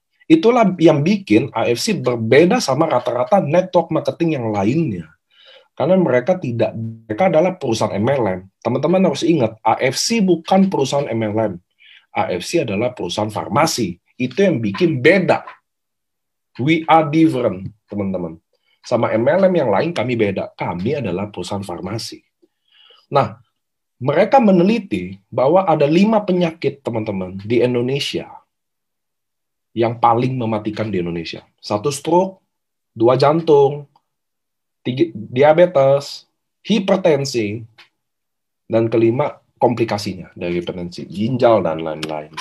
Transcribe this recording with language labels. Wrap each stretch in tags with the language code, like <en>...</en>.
<id>Itulah yang bikin AFC berbeda sama rata-rata network marketing yang lainnya. Karena mereka adalah perusahaan MLM. Teman-teman harus ingat, AFC bukan perusahaan MLM. AFC adalah perusahaan farmasi. Itu yang bikin beda.</id> <en>We are different,</en> <id>teman-teman. Sama MLM yang lain kami beda. Kami adalah perusahaan farmasi. Nah, mereka meneliti bahwa ada 5 penyakit, teman-teman, di Indonesia yang paling mematikan di Indonesia. 1 stroke, 2 jantung, 3 diabetes, hipertensi, dan kelima komplikasinya dari hipertensi, ginjal, dan lain-lain.</id>